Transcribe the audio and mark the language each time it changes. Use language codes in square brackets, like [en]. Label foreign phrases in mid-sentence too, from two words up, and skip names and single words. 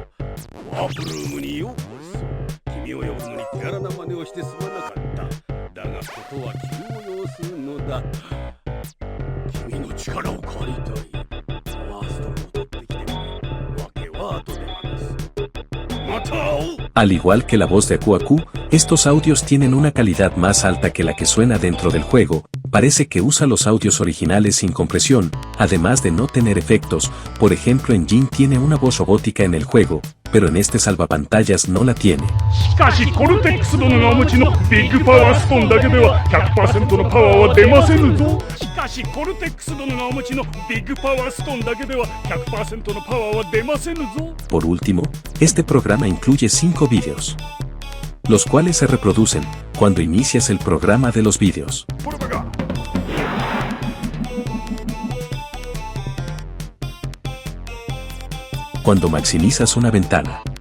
[ja] ワープルームにようこそ。君を呼ぶのに手荒な真似をしてすまなかった。だがことは気を要するのだ。君の力を借りたい。パワーストーンを取ってきてくれ。わけは後で話す。また会おう。 [es] Al igual que la voz de Aku Aku, estos audios tienen una calidad más alta que la que suena dentro del juego. Parece que usa los audios originales sin compresión, además de no tener efectos. Por ejemplo, en Jin tiene una voz robótica en el juego, pero en este salvapantallas no la tiene. [ja] しかしコルテックス殿がお持ちのビッグパワーストーンだけでは 100% のパワーは出ませぬぞ。しかしコルテックス殿がお持ちのビッグパワーストーンだけでは 100% のパワーは出ませぬぞ。 [es] Por último, este programa incluye 5 vídeos, los cuales se reproducen cuando inicias el programa de los vídeos. Cuando maximizas una ventana.